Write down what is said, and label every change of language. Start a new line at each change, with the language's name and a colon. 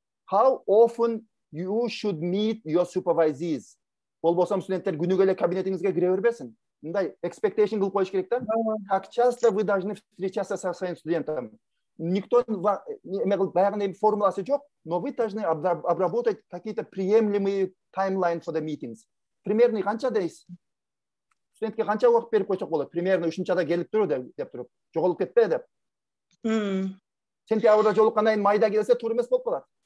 English: How often you should meet your supervisees?
Kyrgyz: Болбосо студенттер күнүгө эле кабинетиңизге кире бербесин. Мындай expectation кылып коюш керек да.
Russian: Как часто вы должны встречаться со своим студентом? Никто
Kyrgyz: баягындай формуласы жок,
Russian: но вы должны обработать какие-то приемлемые
English: timeline for the meetings.
Kyrgyz: Примерно канча дейсиз? Студентке канча убакыт берип койсок болот? Примерно ушунчада келип туру деп туруп, жоголуп кетпе деп. Сентябрда жолуккандан кийин майда келсе туура эмес болуп калат.